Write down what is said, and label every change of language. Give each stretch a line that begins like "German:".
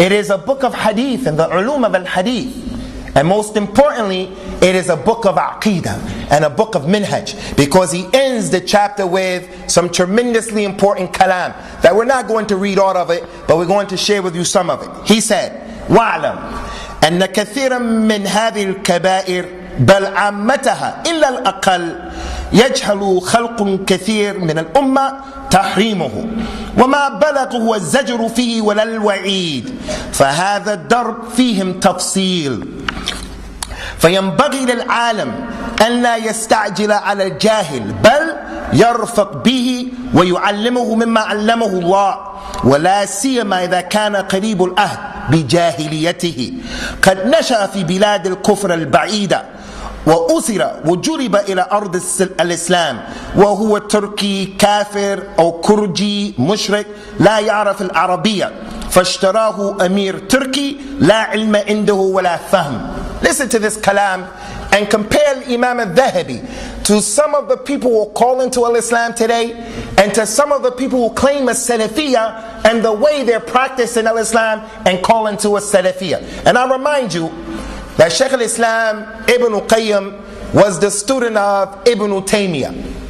English: It is a book of hadith and the ulum of al-hadith. And most importantly, it is a book of aqidah and a book of minhaj, because he ends the chapter with some tremendously important kalam that we're not going to read all of it, but we're going to share with you some of it. He said,
Arabic: وَعْلَمْ أَنَّ كَثِيرًا مِنْ هَذِهِ الْكَبَائِرِ بَلْ عَامَّتَهَا إِلَّا الْأَقَلِّ يجهل خلق كثير من الأمة تحريمه وما بلغ هو الزجر فيه ولا الوعيد فهذا الدرب فيهم تفصيل فينبغي للعالم أن لا يستعجل على الجاهل بل يرفق به ويعلمه مما علمه الله ولا سيما إذا كان قريب العهد بجاهليته قد نشأ في بلاد الكفر البعيدة وأسر وجلب إلى أرض الإسلام وهو تركي كافر أو كردي مشرك لا يعرف العربية فاشتراه أمير تركي لا علم عنده ولا فهم.
English: Listen to this kalam and compare Imam al-Dhahabi to some of the people who call into al-Islam today and to some of the people who claim a Salafiyah and the way they're practicing al-Islam and call into a Salafiyah. And I remind you that Shaykh al-Islam Ibn Qayyim was the student of Ibn Taymiyyah.